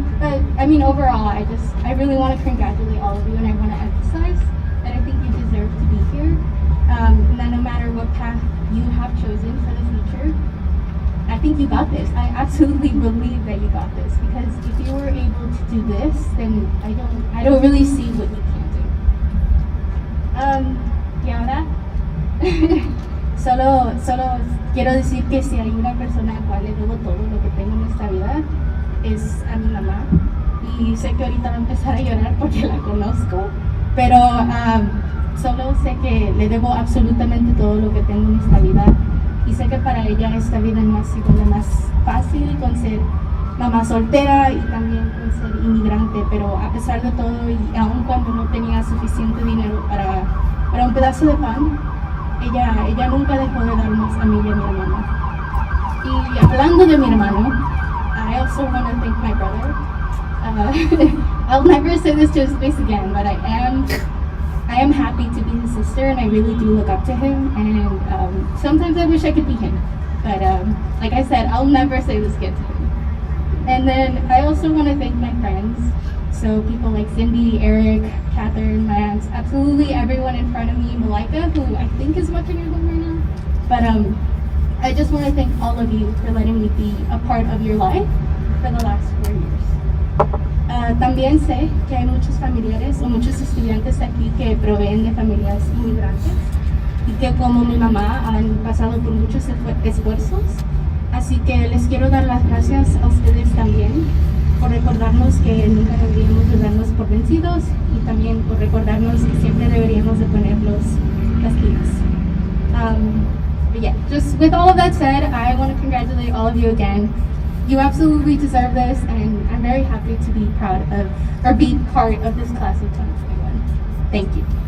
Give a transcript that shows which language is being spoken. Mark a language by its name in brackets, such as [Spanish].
[English] But I mean, overall, I really want to congratulate all of you, and I want to emphasize that I think you deserve to be here. And that no matter what path you have chosen for the future, I think you got this. I absolutely believe that you got this because if you were able to do this, then I don't really see what you can't do. [Spanish] Y ahora, solo quiero decir que si hay una persona a la cual le debo todo lo que tengo en esta vida es a mi mamá. Y sé que ahorita va a empezar a llorar porque la conozco, pero solo sé que le debo absolutamente todo lo que tengo en esta vida. Y sé que para ella esta vida no ha sido la más fácil con ser mamá soltera y también con ser inmigrante, pero a pesar de todo y aun cuando no tenía suficiente dinero para un pedazo de pan, ella nunca dejó de darnos a mí y a mi hermano. Y hablando de mi hermano, [English] I also want to thank my brother. I'll never say this to his face again, but I am happy to be his sister, and I really do look up to him. And sometimes I wish I could be him, but like I said, I'll never say this again to him. And then I also want to thank my friends. So people like Cindy, Eric, Catherine, my aunts, absolutely everyone in front of me, Malika, who I think is watching at home right now. But I just want to thank all of you for letting me be a part of your life for the last 4 years. [Spanish] También sé que hay muchos familiares o muchos estudiantes aquí que proveen de familias inmigrantes y que como mi mamá han pasado por muchos esfuerzos. Así que les quiero dar las gracias a ustedes también por recordarnos que nunca deberíamos de darnos por vencidos y también por recordarnos que siempre deberíamos de ponernos las pilas. [English] But yeah, just with all of that said, I want to congratulate all of you again. You absolutely deserve this, and I'm very happy to be proud of, or be part of this class of 2021. Thank you.